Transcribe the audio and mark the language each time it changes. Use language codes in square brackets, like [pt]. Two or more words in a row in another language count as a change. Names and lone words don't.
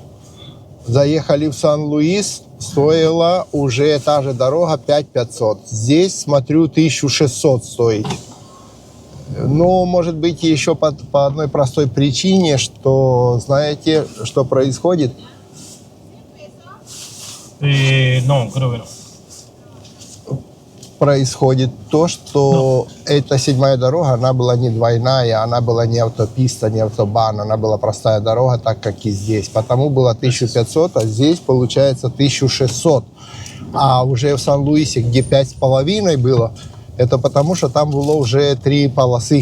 [ru] Заехали в Сан-Луис, стоила уже та же дорога 5500. Здесь, смотрю, 1600 стоит. Но, может быть, еще по одной простой причине, что, знаете, что происходит? [es] No, creo que no. [ru] Происходит то, что эта 7-я дорога, она была не двойная, она была не автописта, не автобан, она была простая дорога, так как и здесь. Потому было 1500, а здесь получается 1600. А уже в Сан-Луисе, где 5,5 было, это потому, что там было уже 3 полосы.